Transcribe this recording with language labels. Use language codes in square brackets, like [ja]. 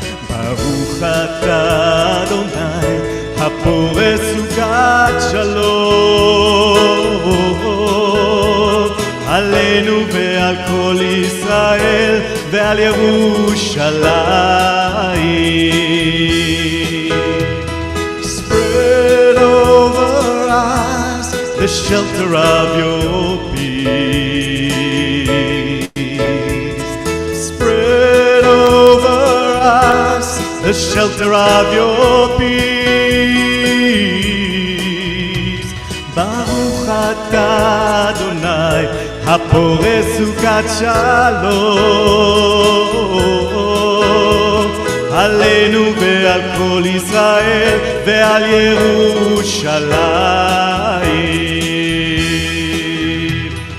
[he] ברוך אתה אדוני הפורס סוכת שלום עלינו ועל כל ישראל ועל ירושלים. [en] Spread over us the shelter of your peace. Spread over us the shelter of your peace. [he] Baruch atah Adonai הפורס סוכת שלום עלינו ועל כל ישראל ועל ירושלים.